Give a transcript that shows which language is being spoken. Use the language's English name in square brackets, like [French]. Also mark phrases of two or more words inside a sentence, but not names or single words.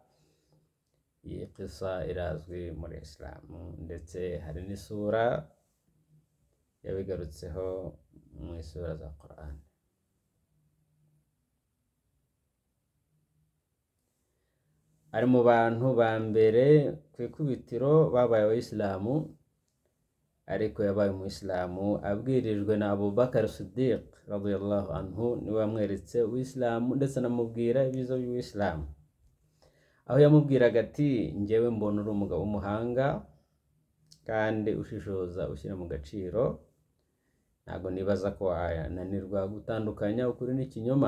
[Kinyarwanda] Iyi qissa irazwi muri Islam, ndetse hari n'isura yabigarutseho mu isura za Quran. ari mu bantu ba mbere ku ikubitiro babaye abayisilamu, ariko yabaye umuyisilamu abwirijwe na Abubakar Siddiq [Arabic] رضي الله عنه, [Kinyarwanda] niwe wamweretse uwisilamu ndetse anamubwira ibyiza by'uwisilamu, aho yamubwiraga ati njyewe mbona uri umugabo w'umuhanga kandi ushishoza ushyira mu gaciro, ntabwo nibaza ko wananirwa gutandukanya ukuri n'ikinyoma.